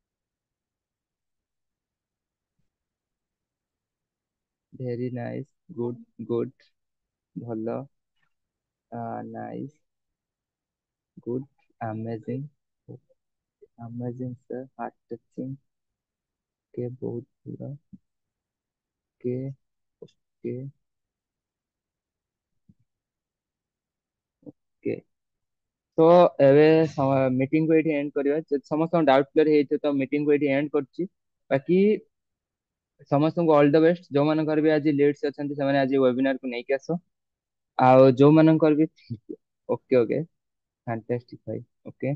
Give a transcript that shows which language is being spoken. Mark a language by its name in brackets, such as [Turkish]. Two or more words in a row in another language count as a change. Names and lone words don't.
[English] very nice, good good, ଭଲ, nice, good, amazing, amazing sir, heart touching, के [Odia] ବହୁତ ଭଲ, [English] के okay, okay. [Odia] ତ ଏବେ ମିଟିଂ କୁ ଏଇଠି ଏଣ୍ଡ କରିବା, ଯଦି ସମସ୍ତଙ୍କ [English] doubt clear [Odia] ହେଇଥିବ ତ ମିଟିଂ କୁ ଏଇଠି ଏଣ୍ଡ କରୁଛି। ବାକି ସମସ୍ତଙ୍କୁ [English] all the best, [Odia] ଯୋଉମାନଙ୍କର ବି ଆଜି ଲିଡ୍ସ ଅଛନ୍ତି ସେମାନେ ଆଜି ୱେବିନାର କୁ ନେଇକି ଆସ। ଆଉ ଯୋଉମାନଙ୍କର ବି [English] okay okay, [Odia] ଫାଣ୍ଟାଷ୍ଟିକ ଭାଇ, ଓକେ।